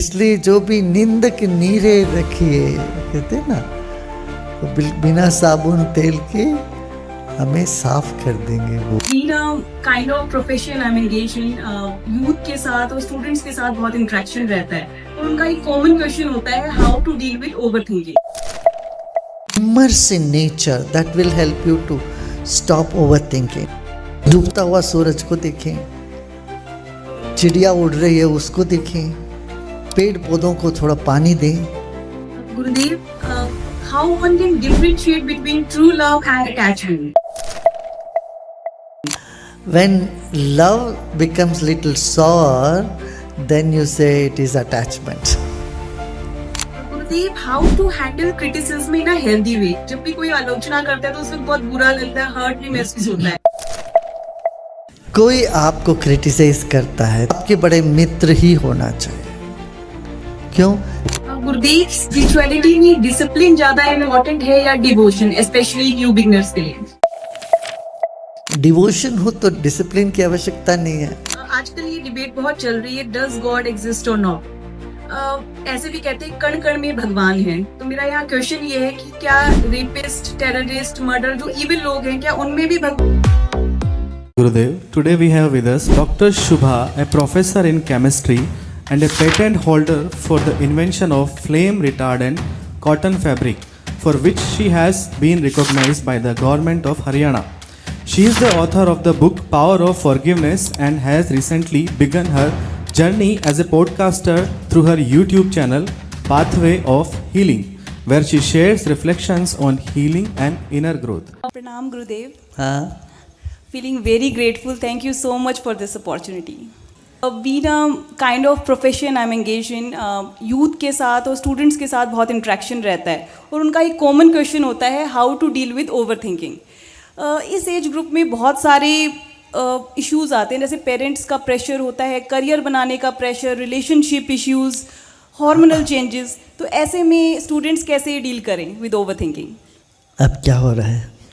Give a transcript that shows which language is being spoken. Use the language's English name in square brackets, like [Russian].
[Hindi] इसलिए जो भी नींद की नीरे रखिए, कहते हैं ना, तो बिना साबुन तेल के हमें साफ कर देंगे वो। [English] Being a kind of profession I'm engaged in, youth [Hindi] के साथ और [English] students [Hindi] के साथ बहुत [English] interaction [Hindi] रहता है, तो उनका एक [English] common question [Hindi] होता है [English] how to deal with overthinking. Immerse in nature, that will help you to stop overthinking. [Hindi] डूबता हुआ सूरज को देखें, चिड़िया उड़ रही है उसको देखें, पेड़ पौधों को थोड़ा पानी दें। [English] Gurudev, how one can differentiate between true love and attachment? When love becomes little sour, then you say it is attachment. Gurudev, how to handle criticism in a healthy way? [Hindi] जब भी कोई आलोचना करता है तो उसमें बहुत बुरा लगता है, हर्ट भी महसूस होता है। कोई आपको क्रिटिसाइज करता है, आपके बड़े मित्र ही होना चाहिए। क्यों? गुरुदेव, स्पिरिचुअलिटी में डिसिप्लिन ज्यादा इम्पोर्टेंट है या डिवोशन, स्पेशली न्यू बिगनर्स के लिए? डिवोशन हो तो डिसिप्लिन की आवश्यकता नहीं है। आजकल ये डिबेट बहुत चल रही है, [English] does God exist [Hindi] और नॉट। ऐसे भी कहते हैं कण कण में भगवान है, तो मेरा यहाँ क्वेश्चन ये है कि क्या रेपिस्ट, टेररिस्ट, मर्डर जो इविल लोग हैं, क्या उनमें भी [English] Gurudev, today we have with us Dr. Shubha, a professor in chemistry and a patent holder for the invention of flame retardant cotton fabric, for which she has been recognized by the government of Haryana. She is the author of the book Power of Forgiveness and has recently begun her journey as a podcaster through her YouTube channel Pathway of Healing, where she shares reflections on healing and inner growth. Pranam Gurudev. [Hindi] हाँ, [English] Feeling very grateful. Thank you so much for this opportunity. Being a kind of profession I'm engaged in, youth [Hindi] के साथ और [English] students [Hindi] के साथ बहुत [English] interaction [Hindi] रहता है, और उनका एक [English] common question [Hindi] होता है [English] how to deal with overthinking. [Hindi] इस एज ग्रुप में बहुत सारे इश्यूज़ आते हैं, जैसे पेरेंट्स का प्रेशर होता है, करियर बनाने का pressure, relationship issues, hormonal changes. तो ऐसे में स्टूडेंट्स कैसे डील करें [English] With overthinking? [Hindi] अब क्या हो रहा है?